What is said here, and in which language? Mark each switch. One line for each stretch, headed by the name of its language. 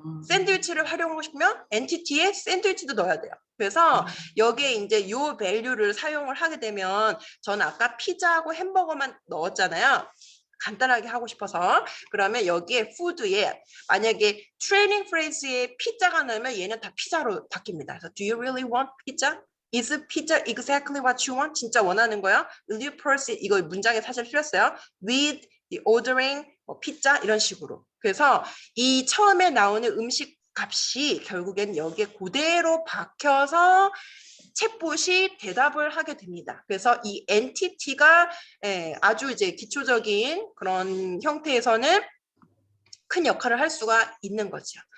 Korean: 샌드위치를 활용하고 싶으면 엔티티에 샌드위치도 넣어야 돼요. 그래서 여기에 이제 요 밸류를 사용을 하게 되면 저는 아까 피자하고 햄버거만 넣었잖아요. 간단하게 하고 싶어서 그러면 여기에 푸드에 만약에 트레이닝 프레이즈에 피자가 넣으면 얘는 다 피자로 바뀝니다. 그래서
English: Do you really want pizza? Is pizza exactly what you want?
Korean: 진짜 원하는 거야?
English: Will you proceed?
Korean: 이거 문장에 사실 틀렸어요.
English: With the ordering
Korean: 피자 이런 식으로. 그래서 이 처음에 나오는 음식 값이 결국엔 여기에 그대로 박혀서 챗봇이 대답을 하게 됩니다. 그래서 이 엔티티가 아주 이제 기초적인 그런 형태에서는 큰 역할을 할 수가 있는 거죠.